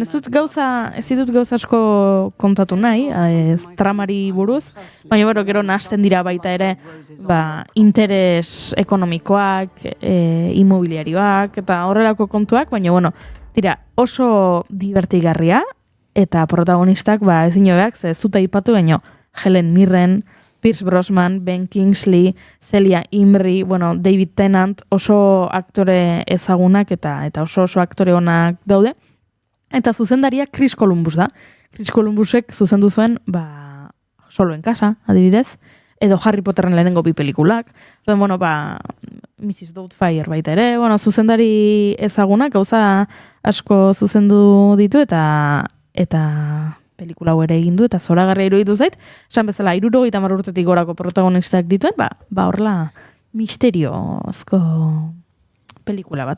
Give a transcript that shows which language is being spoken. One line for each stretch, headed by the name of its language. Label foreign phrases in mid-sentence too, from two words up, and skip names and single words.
Basque: Ez ditut gauza asko kontatu nahi, tramari buruz, baina gero nahasten dira baita ere interes ekonomikoak, inmobiliarioak, eta horrelako kontuak, baina tira oso divertigarria, eta protagonistak ezin hobeak, ze ez dut aipatu baino Helen Mirren, Pierce Brosnan, Ben Kingsley, Celia Imrie, David Tennant, oso aktore ezagunak eta oso aktore onak daude. Eta zuzendaria Chris Columbus da. Chris Columbusek zuzendu zuen, Solo en casa, adibidez, edo Harry Potterren lehenengo 2 pelikulak. Mrs. Doubtfire baita ere, zuzendari ezagunak, gauza asko zuzendu ditu, eta pelikula hau ere egin du, eta zoragarria iruditu zait, esan bezala, 70 urtetik gorako protagonistak dituen, horrela misteriozko pelikula bat.